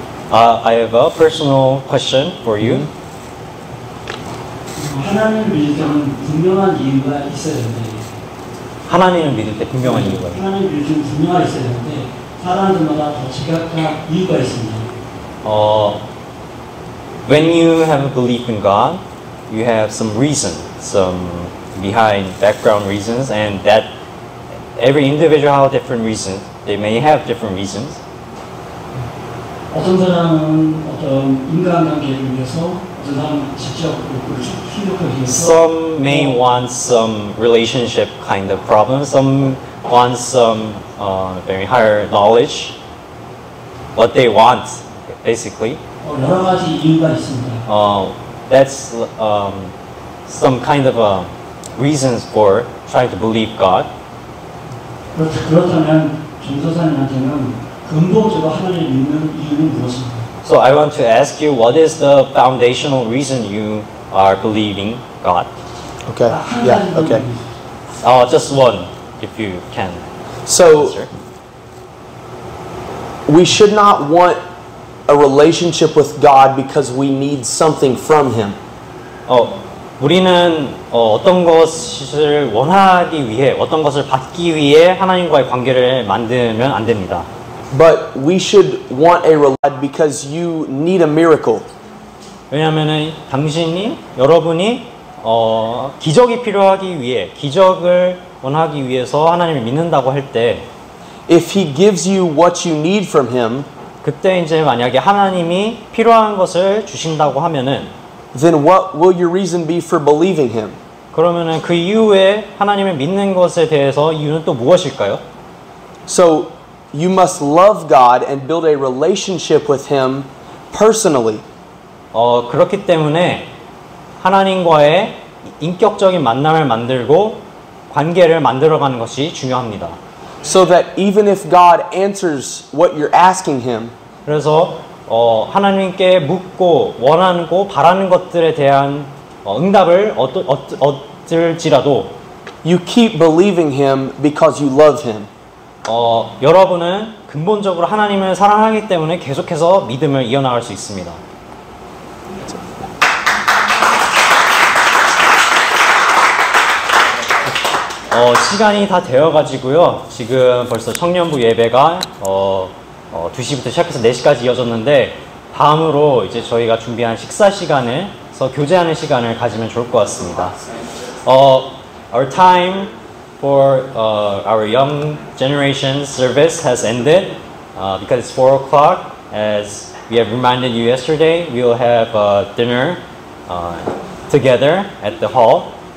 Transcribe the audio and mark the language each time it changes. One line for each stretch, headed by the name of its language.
English: I have a personal question for you.
Korean: 하나님을 믿을 때는 분명한 이유가 있어야 되는데. 하나님을 믿을 때 분명한 이유가 있어요. 하나님을 믿을 때는 분명하게 있어야 되는데 사람들마다 더 지각한 이유가 있습니다.
English: When you have a belief in God, you have some reason, some behind background reasons, and that every individual have different reasons. They may have different reasons. 어떤 사람은 어떤 인간관계를 위해서, 어떤 사람은 직접 힘력을 위해서. Some may want some relationship kind of problem. Some want some very higher knowledge. What they want, basically.
Korean: 여러 가지 이유가 있습니다.
English: That's some kind of reasons for trying to believe God.
Korean: 그렇다면 전도사님한테는 근본적으로 하나님을 믿는 이유는 무엇입니까?
English: So I want to ask you, what is the foundational reason you are believing God? Okay. Yeah. Okay. Just one, if you can So answer. we should not want a relationship with God because we need something from Him.
Korean: 우리는 어떤 것을 원하기 위해, 어떤 것을 받기 위해 하나님과의 관계를 만들면 안 됩니다.
English: But we should want a relationship because you need a miracle.
Korean: 왜냐하면은 여러분이 기적이 필요하기 위해, 기적을 원하기 위해서 하나님을 믿는다고 할 때,
English: If He gives you what you need from Him,
Korean: 그때 이제 만약에 하나님이 필요한 것을 주신다고 하면은,
English: then what will your reason be for believing Him?
Korean: 그러면은 그 이후에 하나님을 믿는 것에 대해서 이유는 또 무엇일까요?
English: So you must love God and build a relationship with Him personally.
Korean: 그렇기 때문에 하나님과의 인격적인 만남을 만들고 관계를 만들어가는 것이 중요합니다.
English: So that even if God answers what you're asking Him,
Korean: 그래서 하나님께 묻고 원하고 바라는 것들에 대한 응답을 얻을지라도
English: you keep believing Him because you love Him.
Korean: 여러분은 근본적으로 하나님을 사랑하기 때문에 계속해서 믿음을 이어나갈 수 있습니다. 시간이 다 되어가지고요. 지금 벌써 청년부 예배가 2시부터 시작해서 4시까지 이어졌는데 다음으로 이제 저희가 준비한 식사 시간에서 교제하는 시간을 가지면 좋을 것 같습니다.
English: Our time for our young generation service has ended because it's 4 o'clock. As we have reminded you yesterday, we will have dinner together at the hall.